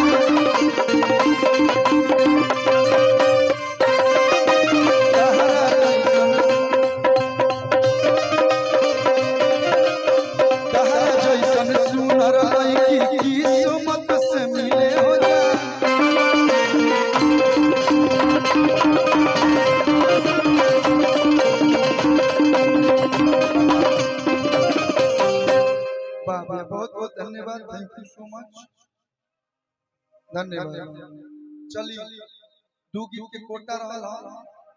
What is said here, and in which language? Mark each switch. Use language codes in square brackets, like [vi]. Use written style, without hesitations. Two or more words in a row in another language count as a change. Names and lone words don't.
[bho] तहरा जैसन सुंदर लड़की किस्मत से मिले हो जाए। बहुत बहुत धन्यवाद, [en] thank you so much, [bho] धन्यवाद। चलिए 2 गीत के कोटा रहा।